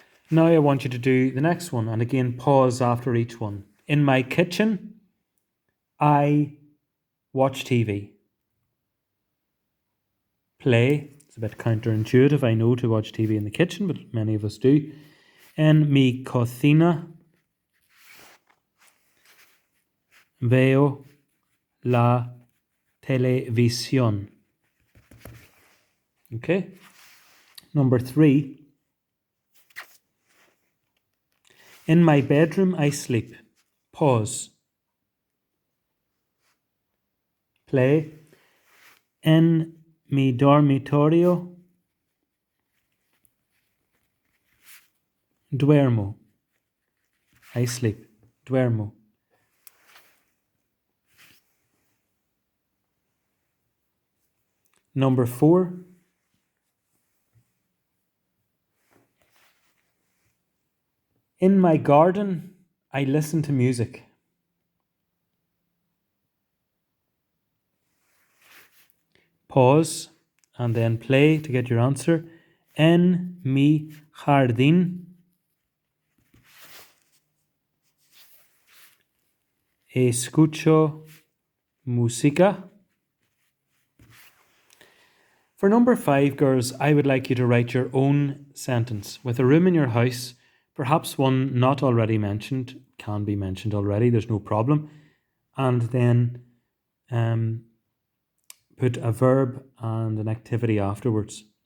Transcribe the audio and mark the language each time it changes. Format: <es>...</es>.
<en>Now I want you to do the next one. And again, pause after each one. In my kitchen, I watch TV. Play. It's a bit counterintuitive, I know, to watch TV in the kitchen, but many of us do.</en> <es>En mi cocina, veo la televisión.</es> <en>Okay. Number 3. In my bedroom, I sleep. Pause. Play.</en> <es>En mi dormitorio, duermo.</es> <en>I sleep.</en> <es>Duermo.</es> <en>Number 4. In my garden, I listen to music. Pause and then play to get your answer.</en> <es>En mi jardín, escucho música.</es> <en>For number 5, girls, I would like you to write your own sentence with a room in your house, perhaps one not already mentioned, can be mentioned already, there's no problem, and then put a verb and an activity afterwards.</en>